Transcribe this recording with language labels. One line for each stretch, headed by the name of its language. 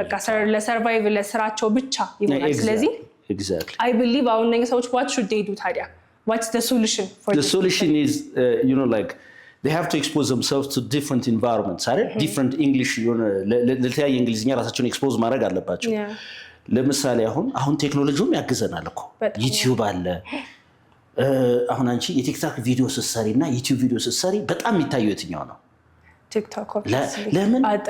Amharic: በቃ ለሰርቫይቭ ለስራቸው ብቻ ይሆናል። ስለዚህ
English: exactly I believe our niggas what should they do ታዲያ? What's the solution for the solution is you know like they have to expose themselves to different environments አይደል?
Amharic: different English ለተለያየ እንግሊዝኛ ራሳቸውን ኤክስፖዝ ማድረግ አለባቸው። ለምሳሌ አሁን ቴክኖሎጂውም ያግዘናል እኮ ዩቲዩብ አለ። አሁን አንቺ የቲክቶክ ቪዲዮ ስትሰሪና ዩቲዩብ ቪዲዮ ስትሰሪ በጣም የሚታየው የትኛው ነው? ቲክቶክ ለምን